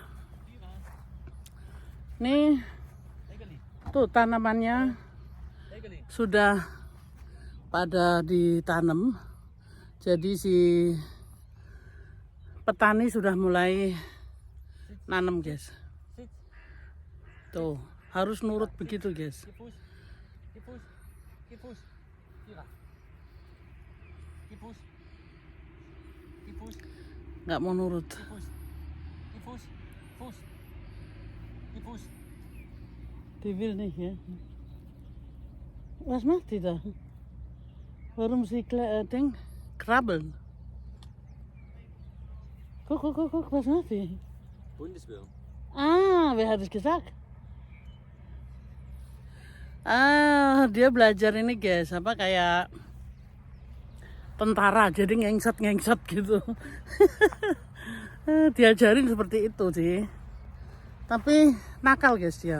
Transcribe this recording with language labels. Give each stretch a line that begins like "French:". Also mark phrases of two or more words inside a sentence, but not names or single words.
Indonesian: Nih tuh tanamannya sudah pada ditanam, jadi si petani sudah mulai nanam guys. Tuh harus nurut begitu guys. Nggak mau nurut.
German: Die will nicht, ja. Was macht die da? Warum sie krabbeln? Guck, was macht die? Bundeswehr. Ah, wer hat es gesagt?
Indonesian: Ah, dia belajar ini guys, apa kayak tentara, jadi ngengsat gitu. Diajarin seperti itu sih. Tapi nakal guys dia.